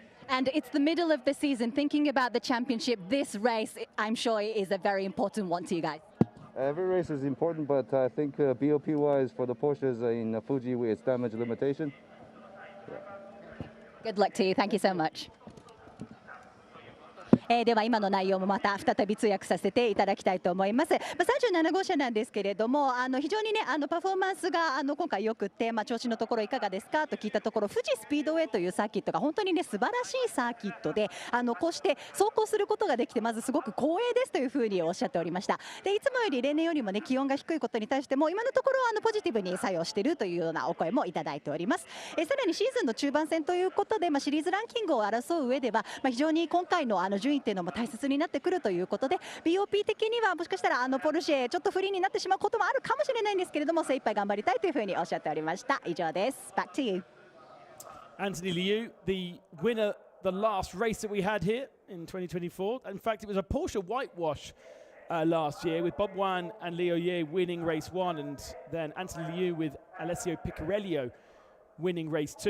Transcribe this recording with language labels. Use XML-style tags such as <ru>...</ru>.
<en>And it's the middle of the season. Thinking about the championship, this race, I'm sure, is a very important one to you guys. Every race is important, but I think BOP-wise for the Porsches in Fuji, it's damage limitation. Yeah. Good luck to you. Thank you so much.</en> <ja>では今の内容もまた再び通訳させていただきたいと思います。 37号車なんですけれども、非常にねパフォーマンスが今回よくって、調子のところいかがですかと聞いたところ、富士スピードウェイというサーキットが本当にね素晴らしいサーキットで、こうして走行することができてまずすごく光栄ですというふうにおっしゃっておりました。でいつもより例年よりもね気温が低いことに対しても今のところポジティブに作用しているというようなお声もいただいております。さらにシーズンの中盤戦ということで、シリーズランキングを争う上では、非常に今回の順位っていうのも大切になってくるということで、 BOP 的にはもしかしたらポルシェちょっと不利になってしまうこともあるかもしれないんですけれども、精一杯頑張りたいというふうにおっしゃっておりました。以上です。</ja> <en>Back to you. Anthony Liu, the winner, the last race that we had here in 2024. In fact, it was a Porsche whitewash last year with Bob Wan and Leo Ye winning race 1, and then Anthony Liu with Alessio Piccarello winning race 2.</en>